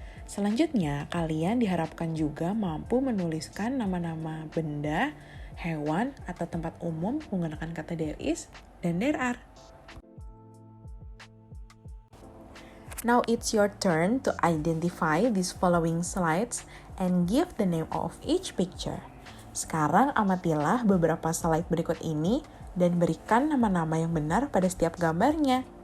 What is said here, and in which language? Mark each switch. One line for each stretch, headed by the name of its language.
Indonesian: Selanjutnya, kalian diharapkan juga mampu menuliskan nama-nama benda, hewan, atau tempat umum menggunakan kata there is dan there are.
English: Now it's your turn to identify these following slides and give the name of each picture.
Indonesian: Sekarang amatilah beberapa slide berikut ini dan berikan nama-nama yang benar pada setiap gambarnya.